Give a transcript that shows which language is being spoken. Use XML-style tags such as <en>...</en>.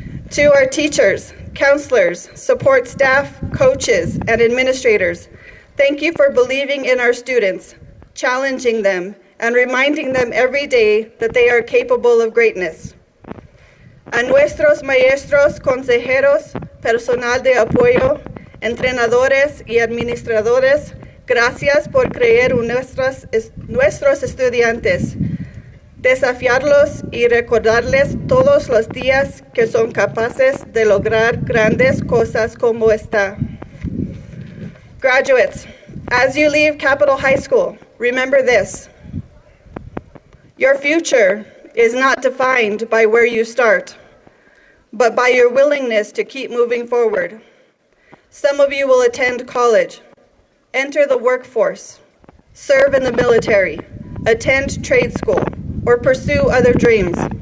<en>To our teachers, counselors, support staff, coaches, and administrators, thank you for believing in our students, challenging them, and reminding them every day that they are capable of greatness.</en> <es>A nuestros maestros, consejeros, personal de apoyo, entrenadores y administradores, gracias por creer en nuestros estudiantes, desafiarlos y recordarles todos los días que son capaces de lograr grandes cosas como esta.</es> <en>Graduates, as you leave Capitol High School, remember this. Your future is not defined by where you start, but by your willingness to keep moving forward. Some of you will attend college, enter the workforce, serve in the military, attend trade school, or pursue other dreams.</en>